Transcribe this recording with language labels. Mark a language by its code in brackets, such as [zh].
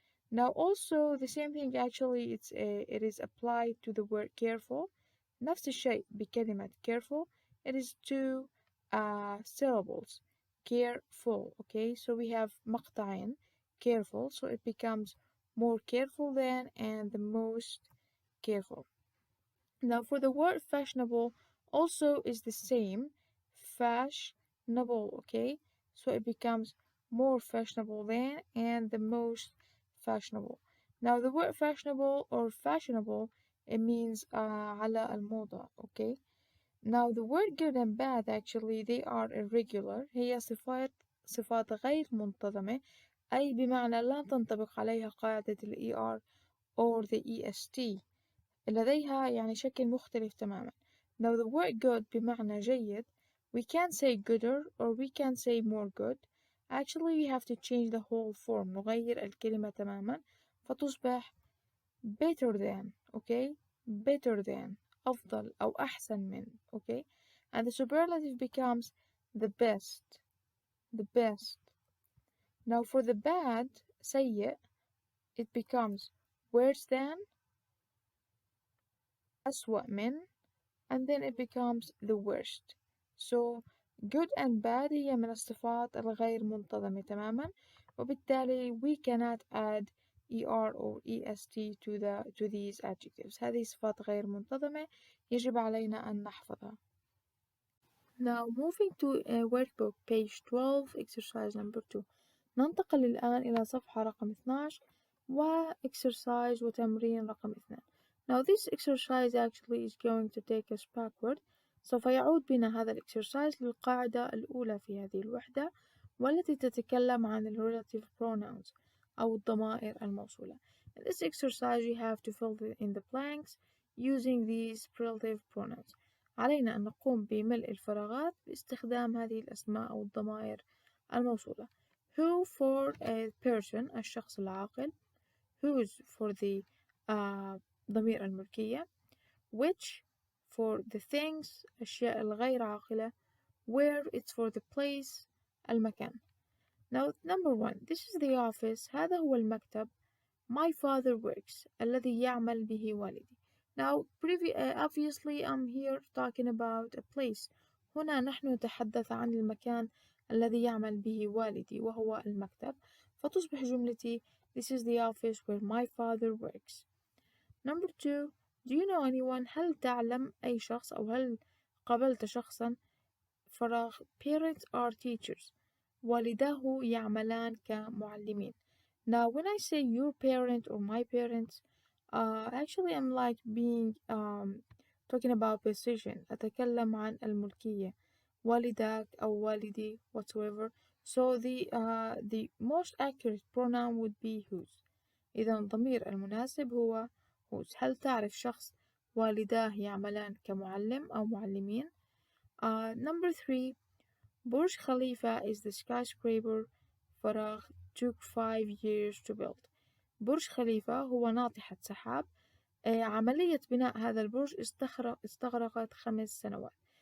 [en] Now also the same thing actually it is applied to the word careful. [ar] نفس الشيء بكلمة careful. [en] It is two syllables. careful. okay, so we have مقطعين careful, so it becomes more careful than and the most careful. Now for the word fashionable also is the same. fashionable. okay, so it becomes more fashionable than and the most fashionable. Now the word fashionable or fashionable it means [ar] على الموضة. [en] okay, now the word good and bad actually they are irregular. [ar] هي صفات غير منتظمة أي بمعنى لا تنطبق عليها قاعدة ال ER or the EST. لديها يعني شكل مختلف تماما. [en] Now the word good [ar] بمعنى جيد [en] we can say gooder or we can say more good. Actually we have to change the whole form. [ar] نغير الكلمة تماما فتصبح better than. [en] okay, better than [ar] أفضل أو أحسن من. [en] okay, and the superlative becomes the best. The best. Now for the bad, سيء, it becomes worse than, [ar] أسوأ من, [en] and then it becomes the worst. So good and bad [ar] هي من الصفات الغير منتظمة تماما، وبالتالي [en] we cannot add er or est to these adjectives. [ar] هذه صفات غير منتظمة يجب علينا أن نحفظها. [en] Now moving to workbook page 12 exercise number 2. [ar] ننتقل الآن إلى صفحة رقم 12 و exercise وتمرين رقم 2. [en] Now this exercise actually is going to take us backward. [ar] سوف يعود بنا هذا الexercise للقاعدة الأولى في هذه الوحدة والتي تتكلم عن ال relative pronouns أو الضمائر الموصولة. [en] In this exercise you have to fill in the blanks using these relative pronouns. [ar] علينا أن نقوم بملء الفراغات باستخدام هذه الأسماء أو الضمائر الموصولة. [en] Who for a person [ar] الشخص العاقل. [en] Whose for the [ar] ضمير الملكية. [en] Which for the things [ar] الأشياء الغير عاقلة. [en] Where it's for the place المكان. Now number 1, this is the office. [ar] هذا هو المكتب. [en] My father works [ar] الذي يعمل به والدي. [en] Now obviously I'm here talking about a place. [ar] هنا نحن نتحدث عن المكان الذي يعمل به والدي وهو المكتب، فتصبح جملتي [en] This is the office where my father works. Number 2, do you know anyone؟ [ar] هل تعلم أي شخص أو هل قابلت شخصا؟ [en] فراغ parents are teachers. [ar] والداه يعملان كمعلمين. [en] Now when I say your parent or my parents, actually I'm like being talking about possession. [ar] أتكلم عن الملكية. والدك أو والدي whatsoever. [en] So the most accurate pronoun would be whose. [ar] إذا الضمير المناسب هو whose. هل تعرف شخص والداه يعملان كمعلم أو معلمين؟ Number 3, برج خليفة [en] is the skyscraper [ar] فراغ took 5 years to build. برج خليفة هو ناطحة سحاب. عملية بناء هذا البرج استغرقت 5 سنوات.